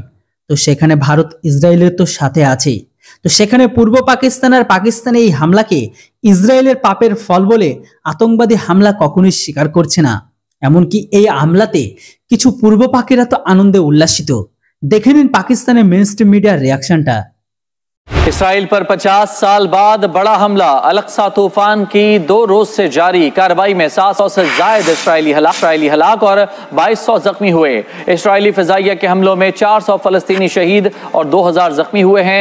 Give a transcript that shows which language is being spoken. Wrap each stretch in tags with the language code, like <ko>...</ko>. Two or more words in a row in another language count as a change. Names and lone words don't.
<bn>তো সেখানে ভারত ইসরায়েলের তো সাথে আছে। তো সেখানে পূর্ব পাকিস্তান আর পাকিস্তানে এই হামলাকে ইসরায়েলের পাপের ফল বলে আতঙ্কবাদী হামলা কখনোই স্বীকার করছে না। এমনকি এই হামলাতে কিছু পূর্ব পাকিরা তো আনন্দে উল্লাসিত। দেখে নিন পাকিস্তানের</bn> <en>mainstream media reaction.</en> <ur>اسرائیل پر 50 سال بعد بڑا حملہ، الاقصی طوفان کی 2 روز سے جاری کارروائی میں 700 سے زائد اسرائیلی ہلاک اور 2200 زخمی ہوئے۔ اسرائیلی فضائیہ کے حملوں میں 400 فلسطینی شہید اور 2000 زخمی ہوئے ہیں۔</ur>